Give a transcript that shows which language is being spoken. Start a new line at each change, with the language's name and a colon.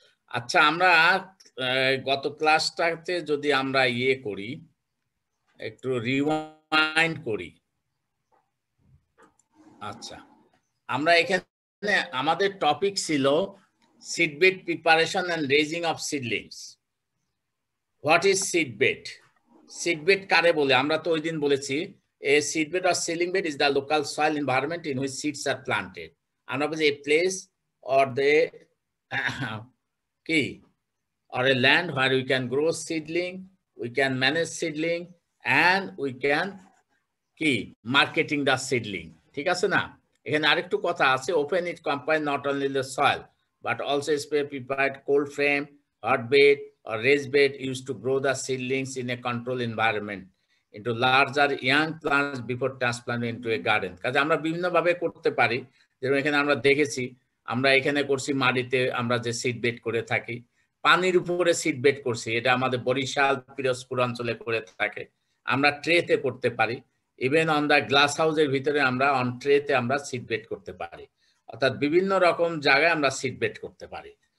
Bangla: আচ্ছা আমরা গত ক্লাসটাতে যদি আমরা ইয়ে করি, একটু রিওয়াইন্ড করি। আচ্ছা আমরা এখানে আমাদের টপিক ছিল সিডবেড preparation and raising of seedlings.
English: What is seedbed?
Bangla: সিডবেড কারে বলে? আমরা তো ওই দিন বলেছি
English: a seedbed or seedling bed is the local soil environment in which seeds are planted.
Bangla: আমরা বলছি
English: a place or the কি or a land where we can grow seedling, we can manage seedling and we can কি marketing the seedling.
Bangla: ঠিক আছে না? এখানে আরেকটু কথা আছে,
English: Open it combine not only the soil but also spray prepared cold frame, hot bed or raised bed used to grow the seedlings in a controlled environment into larger young plants before transplanting into a garden.
Bangla: কাজে আমরা বিভিন্ন ভাবে করতে পারি, যেমন এখানে আমরা দেখেছি, আমরা এখানে করছি মাটিতে আমরা যে সিড বেড করে থাকি, পানির উপরে সিড বেড করছি, এটা আমাদের বরিশাল পিরোজপুর অঞ্চলে করে থাকে। আমরা ট্রেতে করতে পারি, ইভেন অন দা গ্লাস হাউসের ভিতরে আমরা অন ট্রেতে আমরা সিড বেড করতে পারি, অর্থাৎ বিভিন্ন রকম জায়গায় আমরা সিড বেড করতে পারি।